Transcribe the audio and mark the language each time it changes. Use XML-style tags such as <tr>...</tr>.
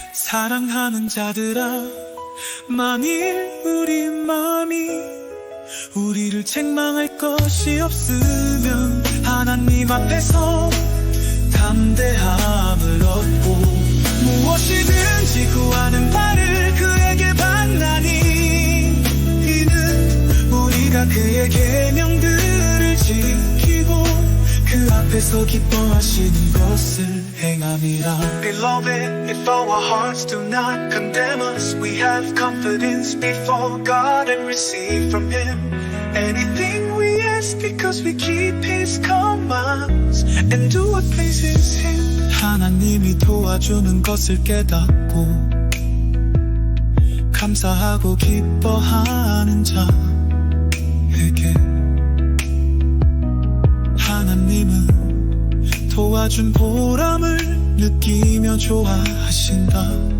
<ko>사랑하는 자들아, 만일 우리 마음이 우리를 책망할 것이 없으면 하나님 앞에서 담대함을 얻고 무엇이든지 구하는 바를 그에게 받나니 이는 우리가 그의 계명들을 지키고 그 앞에서 기뻐하시는 것을 행함이라.</ko> <en>Beloved, if our hearts do not condemn us, we have confidence before God and receive from Him anything we ask, because we keep His commands and do what pleases Him.</en> <ko>하나님이 도와주는 것을 깨닫고 감사하고 기뻐하는 자에게 하나님은 도와준 보람을 느끼며 좋아하신다.</ko>